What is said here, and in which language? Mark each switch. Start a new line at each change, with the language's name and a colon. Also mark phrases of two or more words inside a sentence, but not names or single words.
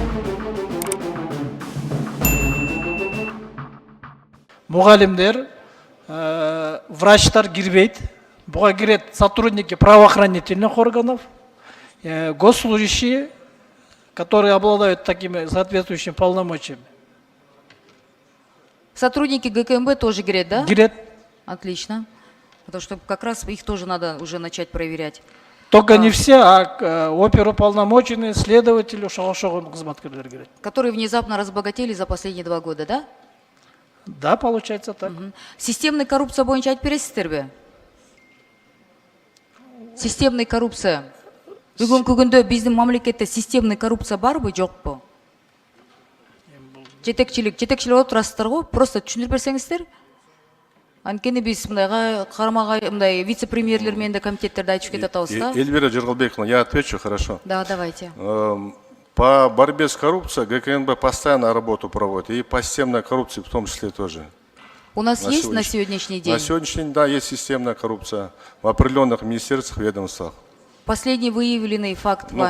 Kyrgyz: Мұғалімдер, врачтар кирбейт. Буга кирет
Russian: сотрудники правоохранительных органов, госслужащие, которые обладают такими соответствующими полномочиями. Сотрудники ГКМБ тоже кирет, да?
Kyrgyz: Кирет.
Russian: Отлично. Потому что как раз их тоже надо уже начать проверять. Только не все, а оперуполномоченные, следователи,
Kyrgyz: шалашогон кызматкерлер кирет.
Russian: Которые внезапно разбогатели за последние 2 года, да? Да, получается так. Системный коррупция
Kyrgyz: боюнча айтып бересиздер бе?
Russian: Системный коррупция.
Kyrgyz: Бүгүнкү күндө биздин мамлекетте
Russian: системный коррупция
Kyrgyz: барбы, жокпу? Жетекчилик болуп турасыздар го, просто түшүндүрүп берсеңиздер. Анткени биз мындайга кармагай мындай вице-премьерлер менен да комитеттерде айтып кетип атабыз да.
Russian: Эльвира Джергалбековна, я отвечу, хорошо. Да, давайте. По борьбе с коррупцией ГКНБ постоянно работу проводит, и по системной коррупции в том числе тоже. У нас есть на сегодняшний день? На сегодняшний день, да, есть системная коррупция в определенных министерствах, ведомствах. Последний выявленный факт вами?